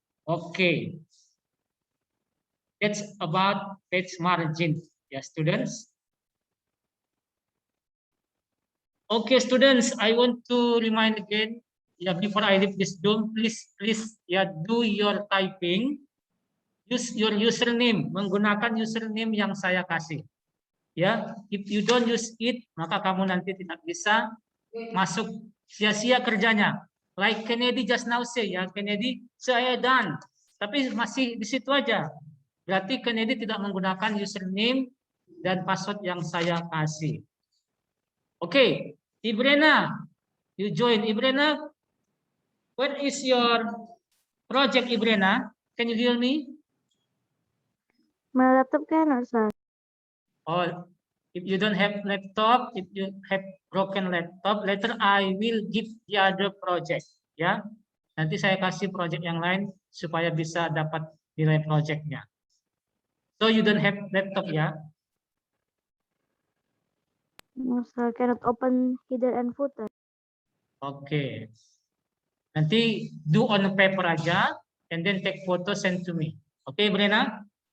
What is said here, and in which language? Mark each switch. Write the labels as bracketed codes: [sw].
[en] Oke, that's about page margin, ya, students. Okay, students, I want to remind again, yeah, before I leave this room, please, yeah, do your typing. Use your username, [id] menggunakan username yang saya kasih. Ya, [en] if you don't use it, [id] maka kamu nanti tidak bisa masuk, sia-sia kerjanya. [en] Like Kennedy just now say, [id] ya, Kennedy, saya done, tapi masih di situ aja. Berarti Kennedy tidak menggunakan username dan password yang saya kasih. [en] Oke, Ibrena, you join. Ibrena, what is your project, Ibrena? Can you hear me? My laptop cannot, sir. Oh, if you don't have laptop, if you have broken laptop, later I will give the other project. [id] Ya, nanti saya kasih project yang lain supaya bisa dapat nilai projectnya. [en] So you don't have laptop ya? No, sir, cannot open header and footer. Oke. [id] Nanti [en] do on paper aja, and then take photo send to me. Oke, Brena?